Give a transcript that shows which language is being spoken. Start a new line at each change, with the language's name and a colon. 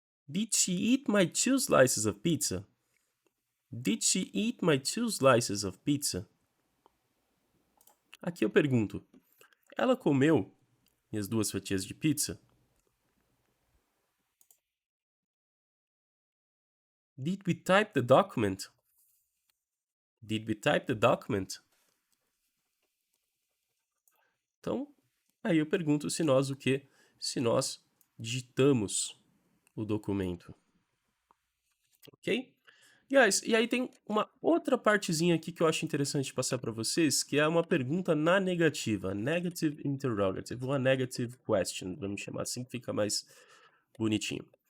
English: Did she eat my 2 slices of pizza? Did she eat my 2 slices of pizza?
Portuguese: Aqui eu pergunto, ela comeu minhas 2 fatias de pizza?
English: Did we type the document? Did we type the document?
Portuguese: Então, aí eu pergunto se nós o quê? Se nós digitamos o documento. Ok? Guys, e aí tem uma outra partezinha aqui que eu acho interessante passar para vocês, que é uma pergunta na negativa, negative interrogative, ou a negative question, vamos chamar assim, que fica mais bonitinho.